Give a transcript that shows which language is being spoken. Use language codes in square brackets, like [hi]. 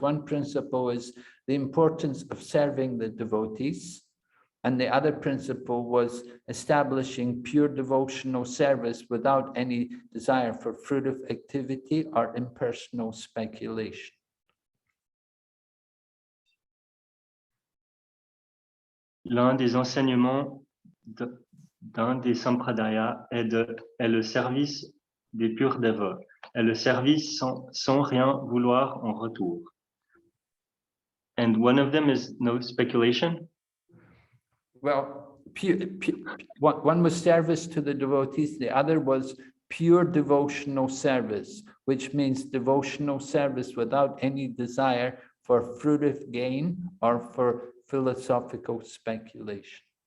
[en] One principle is the importance of serving the devotees, and the other principle was establishing pure devotional service without any desire for fruitive activity or impersonal speculation. [fr] L'un des enseignements d'un des sampradayas est le service des purs dévots, et le service sans rien vouloir en retour. [en] And one of them is no speculation? Well, one was service to the devotees, the other was pure devotional service, which means devotional service without any desire for fruitive gain or for philosophical speculation.